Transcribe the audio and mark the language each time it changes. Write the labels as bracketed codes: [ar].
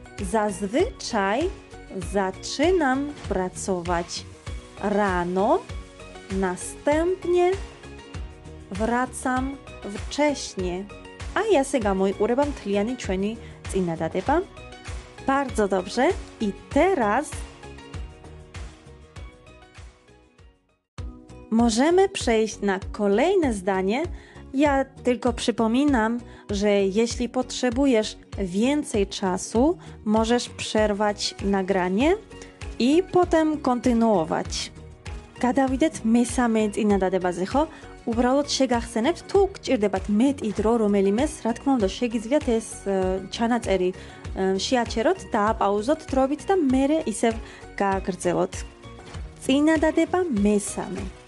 [pl] Zazwyczaj zaczynam pracować rano, następnie wracam wcześnie. [ka] A ja se გამოიყურება მთლიანი ჩვენი წინადადება. [pl] Bardzo dobrze. I teraz możemy przejść na kolejne zdanie. Ja tylko przypominam, że jeśli potrzebujesz więcej czasu, możesz przerwać nagranie i potem kontynuować. [ka] გადავიდეთ მესამე წინადადებაზე, ხო? უბრალოდ შეგახსენებთ, თუ გჭირდებათ მეტი დრო რომელიმეს, რა თქმა უნდა, შეგიძლიათ ეს ჩანაწერი შეაჩეროთ, დააპაუზოთ დროებით და მერე ისევ გააგრძელოთ. წინადადება მესამე.